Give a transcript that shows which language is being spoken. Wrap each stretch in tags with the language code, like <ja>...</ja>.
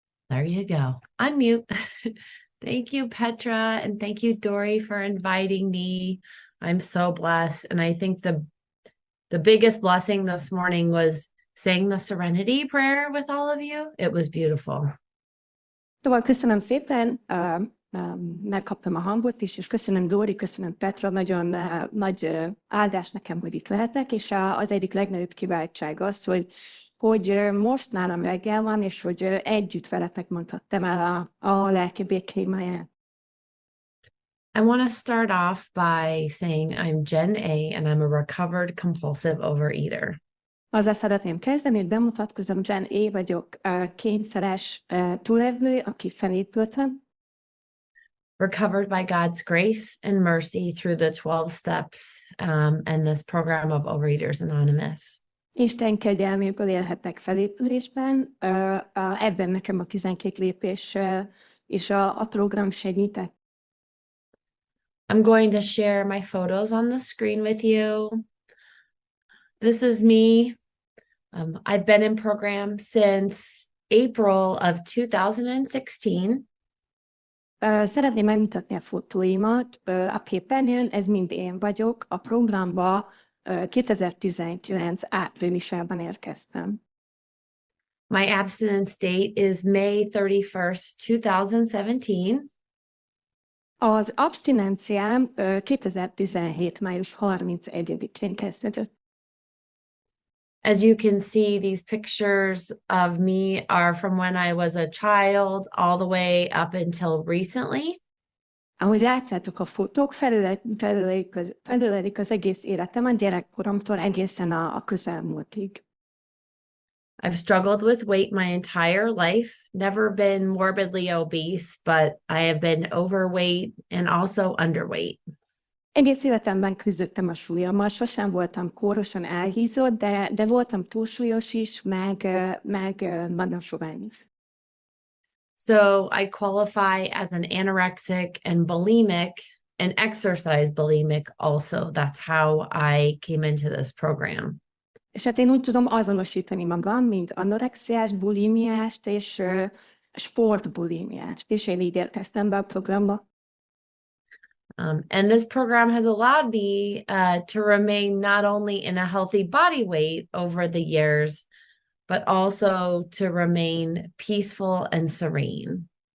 <en>There you go. Unmute. Thank you, Petra, and thank you, Dory, for inviting me. I'm so blessed. And I think the biggest blessing this morning was saying the serenity prayer with all of you. It was beautiful.</en> <hu>Szóval köszönöm szépen, megkaptam a hangot is, és köszönöm Dóri, köszönöm Petra, nagyon nagy áldás nekem, hogy itt lehetek, és az egyik legnagyobb kiváltság az, hogy most nálam reggel van, és hogy együtt veletek mondhattam el a lelki békémáját.</hu> <en>I want to start off by saying I'm Jenn A, and I'm a recovered compulsive overeater.</en> <hu>Azzal szeretném kezdeni, hogy bemutatkozom, Jenn A vagyok, kényszeres túlevő, aki felépültem.</hu> <en>Recovered by God's grace and mercy through the 12 steps and this program of Overeaters Anonymous.</en> <hu>Isten kegyelméből élhetek felépülésben, ebben nekem a 12 lépés és a program segített.</hu> <en>I'm going to share my photos on the screen with you. This is me. I've been in program since April of 2016.</en> <hu>Szeretném megmutatni a fotóimat a képernyőn, ez mind én vagyok. A programba 2019 áprilisában érkeztem.</hu> <en>My abstinence date is May 31st, 2017.</en> <hu>Az abstinenciám 2017. május 31-én kezdődött.</hu> <en>As you can see, these pictures of me are from when I was a child all the way up until recently.</en> <hu>Ahogy látjátok, a fotók felülelik az egész életem, a gyerekkoromtól egészen a közelmúltig.</hu> <en>I've struggled with weight my entire life, never been morbidly obese, but I have been overweight and also underweight.</en> <hu>Egész életemben küzdöttem a súlyommal, sosem voltam kórosan elhízott, de voltam túlsúlyos is, meg nagyon sovány is.</hu> <en>So I qualify as an anorexic and bulimic and exercise bulimic also. That's how I came into this program.</en> <hu>És hát én úgy tudom azonosítani magam, mint anorexiás, bulimiást és sportbulimiást, és én így érkeztem be a programba.</hu> <en>And this program has allowed me to remain not only in a healthy body weight over the years, but also to remain peaceful and serene.</en>